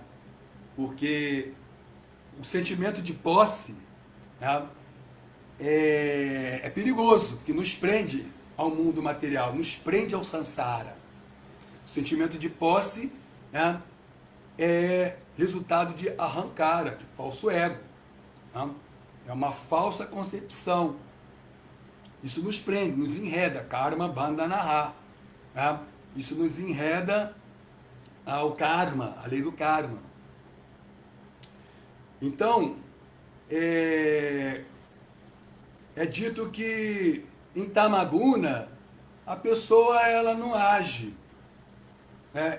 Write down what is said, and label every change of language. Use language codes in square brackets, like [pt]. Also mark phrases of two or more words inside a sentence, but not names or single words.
[pt] Porque o sentimento de posse, né, é perigoso, que nos prende ao mundo material, nos prende ao samsara. O sentimento de posse, né, é resultado de arrancara, de falso ego, né? É uma falsa concepção. Isso nos prende, nos enreda, [sa] karma bandhanaha, [pt] né? Isso nos enreda ao karma, à lei do karma. Então, é dito que em Tamaguna a pessoa ela não age, né?